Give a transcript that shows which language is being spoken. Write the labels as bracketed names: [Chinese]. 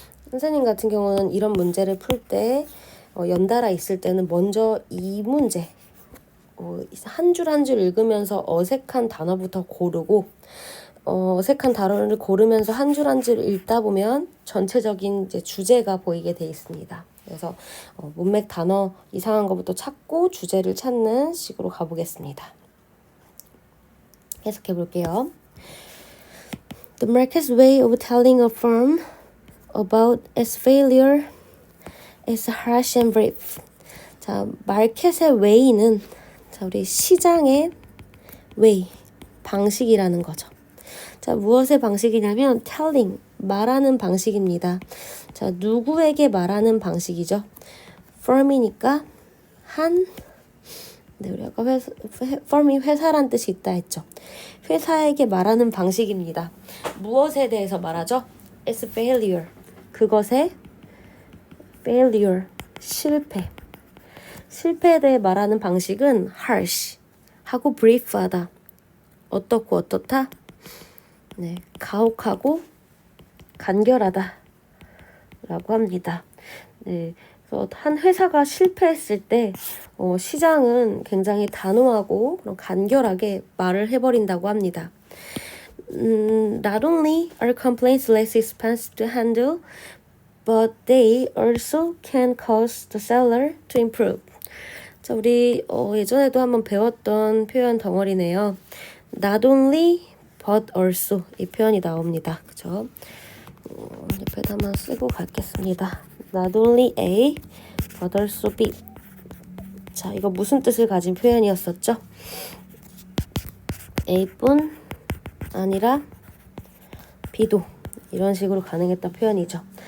[Korean] 선생님 같은 경우는 이런 문제를 풀 때 연달아 있을 때는 먼저 이 문제 한 줄 한 줄 읽으면서 어색한 단어부터 고르고 어색한 단어를 고르면서 한 줄 한 줄 읽다 보면 전체적인 이제 주제가 보이게 돼 있습니다. 그래서 문맥 단어 이상한 것부터 찾고 주제를 찾는 식으로 가보겠습니다. 해석해 볼게요. [English] The market's way of telling a firm about its failure is harsh and brief. [Korean] 자, 마켓의 way는 자, 우리 시장의 way, 방식이라는 거죠. 자, 무엇의 방식이냐면 telling, 말하는 방식입니다. 자, 누구에게 말하는 방식이죠? firm이니까 한 네, 우리 아까 firm이 회사란 뜻이 있다 했죠. 회사에게 말하는 방식입니다. [English] 무엇에 대해서 말하죠? It's failure. [Korean] 그것의 failure. 실패. 실패에 대해 말하는 방식은 harsh. 하고 brief하다. 어떻고 어떻다? 네, 가혹하고 간결하다. 라고 합니다. 네. 그래서 한 회사가 실패했을 때 시장은 굉장히 단호하고 그런 간결하게 말을 해버린다고 합니다. [English] Not only are complaints less expensive to handle, but they also can cause the seller to improve. [Korean] 자, 우리 예전에도 한번 배웠던 표현 덩어리네요. Not only, but also 이 표현이 나옵니다. 그죠? 옆에다 한번 쓰고 가겠습니다. [English] Not only A, but also B. [Korean] 자, 이거 무슨 뜻을 가진 표현이었었죠? A뿐 아니라 B도 이런 식으로 가능했던 표현이죠.